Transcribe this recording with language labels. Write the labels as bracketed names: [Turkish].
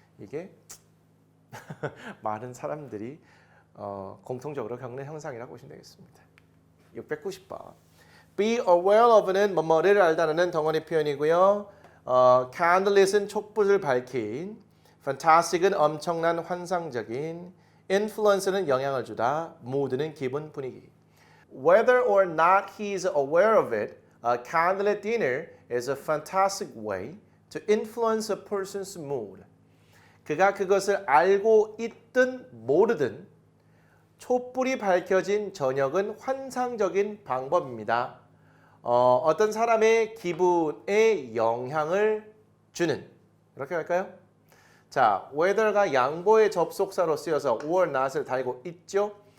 [Korean] 이게 많은 사람들이 공통적으로 겪는 현상이라고 보시면 되겠습니다. 690번. [English] Be aware of [Korean] 는 뭐뭐를 알다라는 덩어리 표현이고요. candleit은 촛불을 밝힌, fantastic은 엄청난 환상적인, influence는 영향을 주다, mood는 기분 분위기. [English] Whether or not he is aware of it, a candlelit dinner is a fantastic way to influence a person's mood. [Korean] 그가 그것을 알고 있든 모르든 촛불이 밝혀진 저녁은 환상적인 방법입니다. 어떤 사람의 기분에 영향을 주는, 이렇게 할까요? 자, whether가 양보의 접속사로 쓰여서 or not을 달고 있죠.